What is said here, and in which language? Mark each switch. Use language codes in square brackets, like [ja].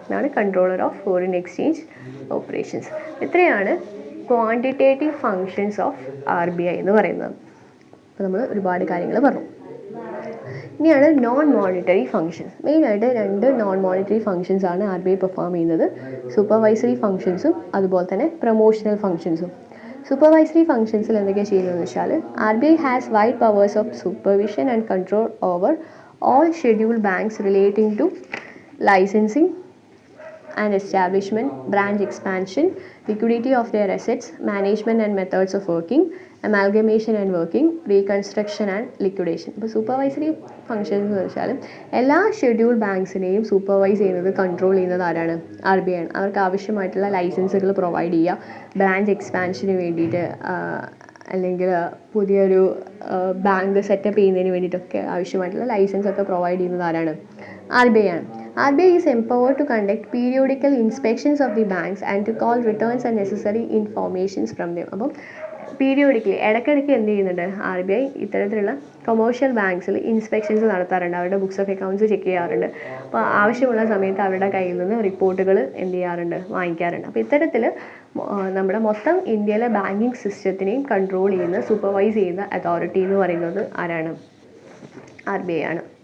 [ml] അതാണ് controller of foreign exchange operations. ഇത്രയാണ് quantitative functions of RBI എന്ന് പറയുന്നത്. അപ്പോൾ നമ്മൾ ഒരുപാട് കാര്യങ്ങൾ പറഞ്ഞു. ഇനിയാണ് നോൺ മോണിറ്ററി ഫങ്ഷൻസ്. മെയിനായിട്ട് 2 നോൺ മോണിറ്ററി ഫങ്ഷൻസ് ആണ് RBI പെർഫോം ചെയ്യുന്നത്, സൂപ്പർവൈസറി ഫങ്ഷൻസും അതുപോലെ തന്നെ പ്രൊമോഷണൽ ഫങ്ഷൻസും. സൂപ്പർവൈസറി ഫങ്ഷൻസിൽ എന്തൊക്കെയാണ് ചെയ്യുന്നതെന്ന് വെച്ചാൽ [en] RBI has wide powers of supervision and control over all scheduled banks relating to licensing and establishment, branch expansion, liquidity of their assets, management and methods of working, amalgamation and working, reconstruction and liquidation. [ml] ഇപ്പോൾ supervisory functions എന്ന് വെച്ചാൽ എല്ലാ schedule ബാങ്ക്സിനെയും supervise ചെയ്യുന്നത്, control ചെയ്യുന്നത് ആരാണ്, RBI ആണ്. അവർക്ക് ആവശ്യമായിട്ടുള്ള ലൈസൻസുകൾ പ്രൊവൈഡ് ചെയ്യുക, ബ്രാഞ്ച് എക്സ്പാൻഷന് വേണ്ടിയിട്ട് അല്ലെങ്കിൽ പുതിയൊരു ബാങ്ക് സെറ്റപ്പ് ചെയ്യുന്നതിന് വേണ്ടിയിട്ടൊക്കെ ആവശ്യമായിട്ടുള്ള ലൈസൻസ് ഒക്കെ പ്രൊവൈഡ് ചെയ്യുന്നത് ആരാണ്, RBI ആണ്. [en] RBI is empowered to conduct periodical inspections of the banks and to call returns and necessary informations from them. [ml] അപ്പം പീരിയോഡിക്കലി ഇടയ്ക്കിടയ്ക്ക് എന്ത് ചെയ്യുന്നുണ്ട്, RBI ഇത്തരത്തിലുള്ള കൊമേഴ്ഷ്യൽ ബാങ്ക്സിൽ ഇൻസ്പെക്ഷൻസ് നടത്താറുണ്ട്, അവരുടെ ബുക്സ് ഓഫ് അക്കൗണ്ട്സ് ചെക്ക് ചെയ്യാറുണ്ട്. അപ്പോൾ ആവശ്യമുള്ള സമയത്ത് അവരുടെ കയ്യിൽ നിന്ന് റിപ്പോർട്ടുകൾ എന്ത് ചെയ്യാറുണ്ട്, വാങ്ങിക്കാറുണ്ട്. അപ്പോൾ ഇത്തരത്തിൽ നമ്മുടെ മൊത്തം ഇന്ത്യയിലെ ബാങ്കിങ് സിസ്റ്റത്തിനെയും കൺട്രോൾ ചെയ്യുന്ന, സൂപ്പർവൈസ് ചെയ്യുന്ന അതോറിറ്റി എന്ന് പറയുന്നത് ആരാണ്, RBI ആണ്.